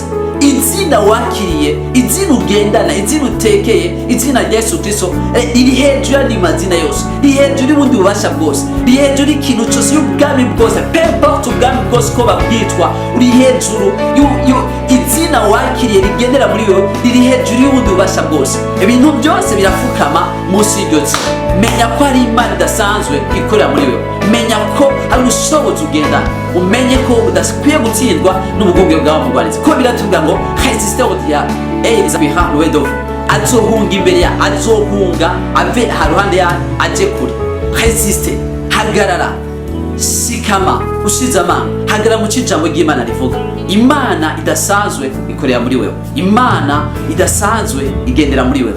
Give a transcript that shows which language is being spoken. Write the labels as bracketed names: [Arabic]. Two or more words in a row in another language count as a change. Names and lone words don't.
[Rundi] Izina wakiriye, izina ugendana, izina utekeye, izina rya Yesu Kristo riri hejuru y'andi mazina yose, riri hejuru y'ubundi bubasha bwose, riri hejuru y'ikintu cyose, y'ubwami bwose, pemporte ubwami bwose ko babwitwa, uri hejuru izina wakiriye rigendera muri wowe riri hejuru y'ubundi bubasha bwose. Ibintu byose birafukama munsi y'iryo zina. Menya ko ari Imana idasanzwe ikorera muri wowe, menya ko ari ubushobozi ugendana, umenye ko udakwiye gutsindwa n'ubugunge bwawe mugwarizi. Ko biratubwira ngo [French] resiste au diable et il s'appuiera loin de vous. [Rundi] Azohunga imbere ya, azohunga ave haruhande ya, aje kure. Resiste, hagarara, sikama, ushize amanga, hagarara mu cijambo ry'Imana rivuga. Imana idasanzwe ikorera muri wewe, Imana idasanzwe igendera muri wewe.